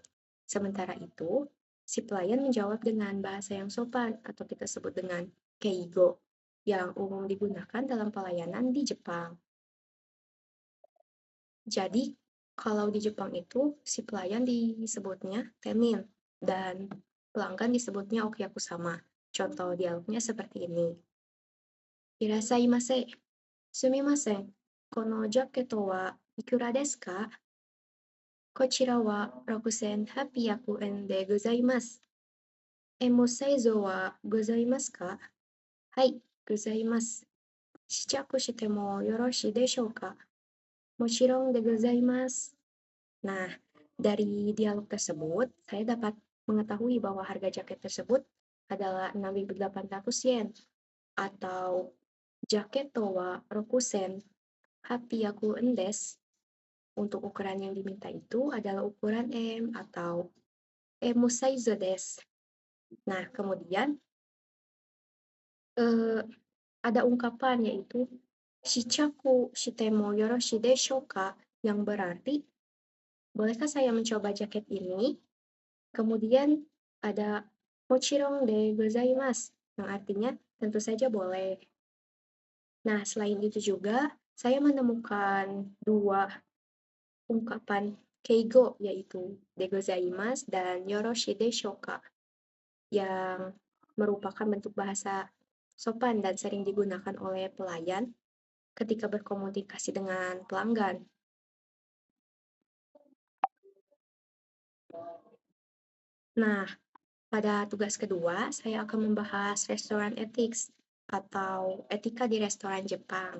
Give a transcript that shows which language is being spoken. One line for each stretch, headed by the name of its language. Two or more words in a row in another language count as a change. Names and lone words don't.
Indonesian: Sementara itu, si pelayan menjawab dengan bahasa yang sopan atau kita sebut dengan keigo, yang umum digunakan dalam pelayanan di Jepang. Jadi, kalau di Jepang itu, si pelayan disebutnya tenin, dan pelanggan disebutnya okiakusama. Contoh dialognya seperti ini.
Japanese: いらっしゃいませ。すみません. この ジャケット は いくら です か? こちらは6800円でございます。M サイズはございますか？はい、ございます。試着してもよろしいでしょうか？もちろんでございます。
Indonesian: Nah, dari dialog tersebut, saya dapat mengetahui bahwa harga jaket tersebut adalah 6.800 yen atau
Japanese: ジャケット は 六千八百 円 です.
Indonesian: Untuk ukuran yang diminta itu adalah ukuran M atau
Japanese: M サイズ です.
Indonesian: Nah, kemudian ada ungkapan yaitu
Japanese: 試着 しても よろしい でしょう か,
Indonesian: yang berarti bolehkah saya mencoba jaket ini? Kemudian ada
Japanese: もちろん で ございます,
Indonesian: yang artinya tentu saja boleh. Nah, selain itu juga saya menemukan dua ungkapan keigo, yaitu
Japanese: で ございます
Indonesian: dan
Japanese: よろしい でしょう か,
Indonesian: yang merupakan bentuk bahasa sopan dan sering digunakan oleh pelayan ketika berkomunikasi dengan pelanggan. Nah, pada tugas kedua, saya akan membahas restoran ethics atau etika di restoran Jepang.